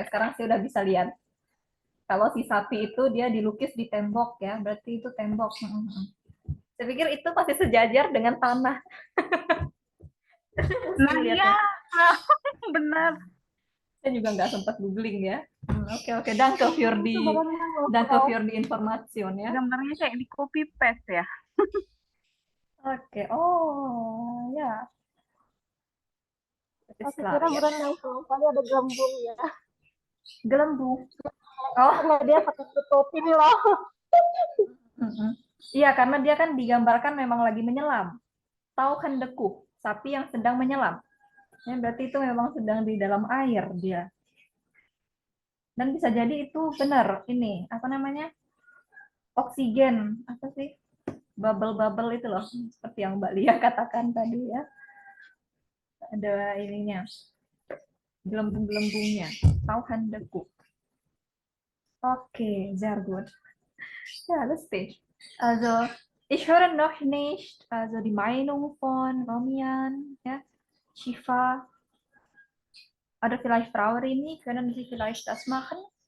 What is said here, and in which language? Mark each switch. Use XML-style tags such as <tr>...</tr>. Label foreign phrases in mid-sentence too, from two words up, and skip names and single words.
<id>Sekarang saya udah bisa lihat. Kalau si sapi itu dia dilukis di tembok ya, berarti itu tembok. Saya pikir itu pasti sejajar dengan tanah. Nah, iya. Benar. Saya juga nggak sempat googling ya. Oke.</id> <de>Danke für die Information ya.</de> <id>Gambarnya kayak di</id> <en>copy paste</en> <id>ya. Oke. Oh, ya. Aku kira berenang, soalnya ada gelembung ya. Gelembung. Oh, Nah, dia pakai topi nih loh. Iya, karena dia kan digambarkan memang lagi menyelam. Tauchende Kuh, sapi yang sedang menyelam. Ya, berarti itu memang sedang di dalam air dia. Dan bisa jadi itu benar ini apa namanya, oksigen apa sih, bubble itu loh, seperti yang Mbak Lia katakan tadi ya, ada ininya, gelembung-gelembungnya.</id> <de>Tauchende Kuh. Okay, sehr gut. Ja, lustig. Also ich höre noch nicht also die Meinung von Romian, ja, Shifa. Oder vielleicht Frau Rini, können Sie vielleicht das machen?</de>